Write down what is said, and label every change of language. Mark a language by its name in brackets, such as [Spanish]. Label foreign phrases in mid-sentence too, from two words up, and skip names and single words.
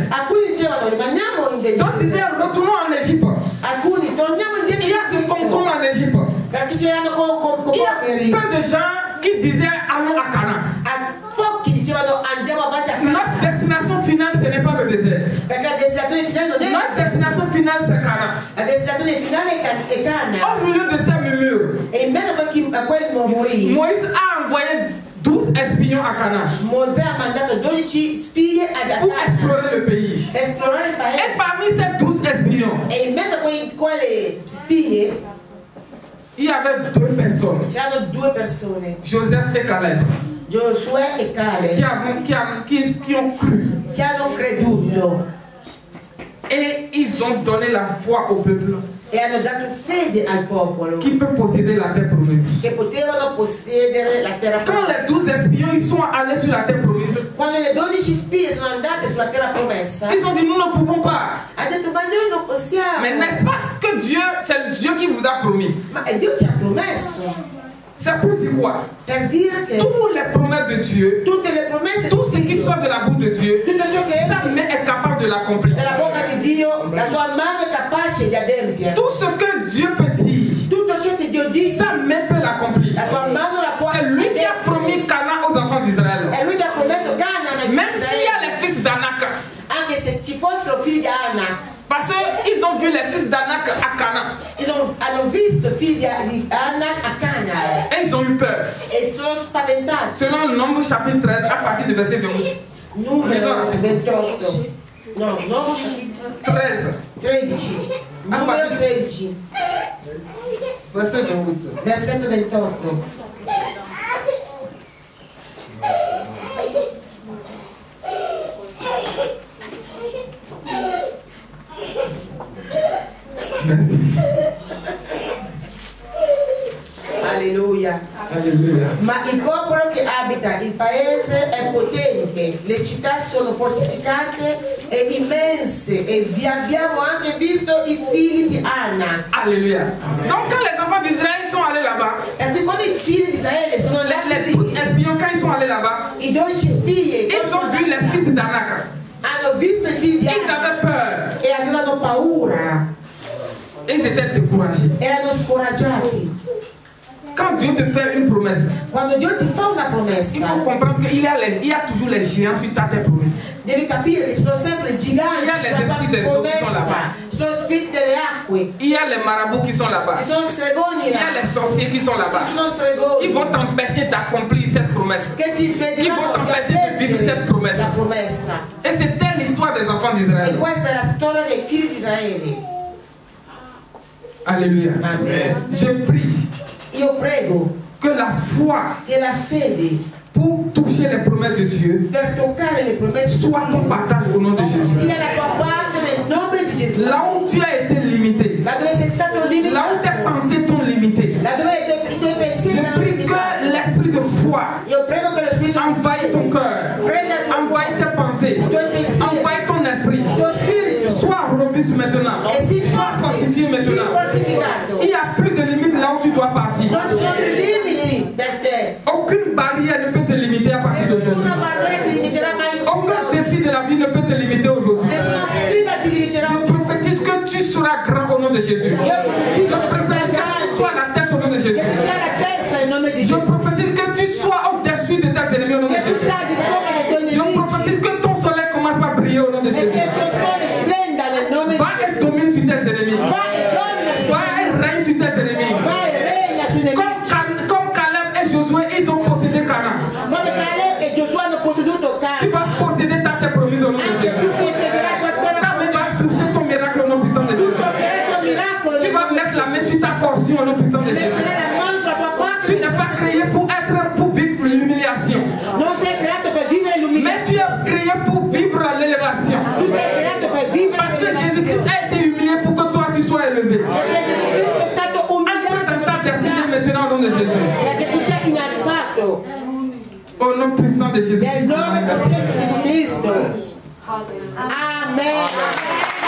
[Italian] Alcuni dicevano rimaniamo in [French] D'autres [Italian] deserto, [French] disaient retournons en Égypte. [Italian] alcuni torniamo [French] Il y [Italian] indietro [French] a du concombre en Égypte. [Italian] perché c'erano [French] Il y a [Italian] poveri. [French] peu de gens qui disaient allons à Canaan. [Italian] A pochi dicevano andiamo avanti a Notre Canaan [French] destination finale ce n'est pas le désert. [Italian] perché la destinazione finale non è [French] Notre destination finale c'est Canaan. [Italian] la destinazione finale è Canaan. [French] Au milieu de ces murmures, [Italian] E in mezzo a quel mormorii [French] Moïse a envoyé 12 espions à Canaan [Italian] Mosè ha mandato 12 spie ad pour Canaan [French] explorer le pays. [Italian] esplorare il [French] Et [Italian] paese. [French] parmi ces 12 espions, [Italian] E in mezzo a quelle spie [French] il y avait deux personnes, [Italian] c'erano due persone, [French] Joseph et Caleb, [Italian] Giosuè e Caleb, [French] qui ont cru. [Italian] che hanno creduto [French] Et ils ont donné la foi au peuple [Italian] e hanno dato fede al popolo [French] qui peut posséder la terre promise. [Italian] che potevano possedere la terra [French] Quand les [Italian] promessa. [French] 12 espions ils sont allés sur la terre promise, [Italian] Quando le 12 spie sono andate sulla terra promessa, [French] ils ont dit nous ne pouvons pas. [Italian] ha detto ma noi non possiamo. [French] Mais n'est-ce pas que Dieu, c'est Dieu qui vous a promis? [Italian] Ma è Dio che ha promesso. [French] C'est pour dire quoi? [Italian] Per dire che [French] Toutes les promesses de Dieu, [Italian] tutte le promesse [French] tout ce qui sort de la bouche de Dieu, [Italian] tutto ciò che [French] sa main est capable de l'accomplir. [Italian] dalla bocca di Dio, la sua mano è capace di adempiere. [French] Tout ce que Dieu peut dire, [Italian] Tutto ciò che Dio dice, [French] sa main peut l'accomplir. [Italian] la sua mano la può [French] C'est lui qui a promis Canaan aux enfants d'Israël. [Italian] È lui che ha promesso Canaan ai figli [French] Même [Italian] di [French] s'il y a [Italian] Israele. [French] les fils d'Anak, [Italian] Anche se ci fossero figli di Anna, [French] parce qu'ils ont vu les fils d'Anak à Canaan [Italian] hanno visto figli di Anna a Canaan [French] et ils ont eu peur. [Italian] e sono spaventati. [French] Selon Nombre chapitre 13, à partir du verset 28. [Italian] Numero 28. No, nuovo capitolo 13, 13. Numero 13. [French] verset 28. [Italian] Versetto 28. [French] Merci. Alleluia. Alléluia. [Italian] Ma il popolo che abita il paese è potente, le città sono fortificate e immense e vi abbiamo anche visto i figli di Anna. [French] Alléluia. Donc quand les enfants d'Israël sont allés là-bas, [Italian] E qui quando i figli di Israele sono [French] les [Italian] andati [French] 12 [Italian] lì, [French] espions, quand ils sont allés là-bas, [Italian] i 12 spie [French] ils ont vu les fils d'Anak. [Italian] hanno visto i figli di [French] Ils [Italian] Anna [French] avaient peur. [Italian] e avevano paura, [French] Ils étaient découragés. [Italian] erano scoraggiati. [French] Quand Dieu te fait une promesse, [Italian] Quando Dio ti fa una [French] il faut [Italian] promessa, [French] comprendre qu'il y a toujours les géants sur ta promesse. [Italian] devi capire che ci sono sempre i giganti [French] Il y a les [Italian] sulla tua [French] esprits des eaux qui sont là-bas. [Italian] promessa, ci sono spiriti delle acque, [French] Il y a les marabouts qui sont là-bas. [Italian] ci sono stregoni [French] Il y a là, les sorciers qui sont là-bas. [Italian] ci sono stregoni [French] Ils vont t'empêcher d'accomplir cette promesse. [Italian] che ti [French] Ils vont [Italian] impediranno di [French] t'empêcher de vivre cette promesse. [Italian] la promessa. [French] Et c'était l'histoire des enfants [Italian] E [French] d'Israël. [Italian] questa è la storia dei figli di Israele. [French] Alléluia. Amen. Je prie [Italian] Io prego [French] que la foi [Italian] che la fede [French] pour toucher les promesses de Dieu [Italian] per toccare le promesse di [French] soit ton [Italian] Dio [French] partage au nom de Jésus. [Italian] sia la tua parte nel nome di Gesù. [French] Là où tu as été limité, [Italian] Là dove sei stato [French] là où tes [Italian] limitato, [French] pensées t'ont limité, [Italian] là dove i tuoi pensieri [French] je [Italian] hanno [French] prie [Italian] limitato. [French] que l'esprit de foi [Italian] Io prego che lo Spirito [French] envahisse ton cœur, [Italian] prenda il tuo [French] envahisse tes pensées, [Italian] i tuoi pensieri, [French] envahisse ton esprit. [Italian] il tuo spirito [French] Sois robuste maintenant, [Italian] e si [French] sois fortifié [Italian] sii [French] maintenant. [Italian] fortificato. [French] Il n'y a plus de limite là où tu dois partir. [Italian] Non ci sono più limiti per te. [French] Aucune barrière ne peut te limiter à partir d'aujourd'hui. [Italian] Nessuna barriera ti limiterà mai. [French] Aucun défi de la vie ne peut te limiter aujourd'hui. [Italian] Nessuna sfida ti limiterà. [French] Je prophétise que tu seras grand au nom de Jésus. Je prophétise que tu sois la tête au nom de Jésus. [Italian] Che tu sia la testa nel nome di [French] Je [Italian] Gesù. [French] prophétise que tu sois au-dessus de tes ennemis au nom de [Italian] Che tu [French] Jésus. [Italian] sia di sopra dei tuoi [French] Je [Italian] nemici. [French] prophétise que ton soleil commence par briller au nom de [Italian] E che [French] Jésus. [Italian] il tuo sole splenda nel nome di [French] Va et domine sur tes ennemis. [Italian] Va e domina sui [French] Va et règne sur tes ennemis. [Italian] Va e regna sui nemici. [French] Comme Caleb et Josué, ils ont possédé Canaan. [Italian] Come Caleb e Giosuè hanno posseduto [French] Tu [Italian] Canaan. [French] vas posséder ta terre promise au nom de [Italian] Anche tu [French] Jésus. [Italian] possederai tua terra [French] Ta main va toucher ton miracle au nom puissant de Jésus. [Italian] Toccherai il tuo miracolo. [French] Tu vas mettre la main sur ta portion au nom puissant de Jésus. [Italian] Metterai la mano sulla tua [French] Tu [Italian] parte. [French] n'es pas créé pour vivre l'humiliation. [Italian] Non sei creato per vivere [French] Mais [Italian] l'umiliazione. [French] tu es créé pour vivre l'élévation. [Italian] Tu sei creato per vivere [French] Parce que Jésus-Christ [Italian] l'umiliazione. [French] a été humilié pour que toi tu sois élevé. [Italian] Perché Gesù Cristo è stato [French] Entre [Italian] umiliato [French] dans ta destinée [Italian] per [French] maintenant au nom de Jésus. [Italian] perché tu sia innalzato [French] Au nom puissant de Jésus. [Italian] nel nome potente di Gesù Cristo. [French] Amen.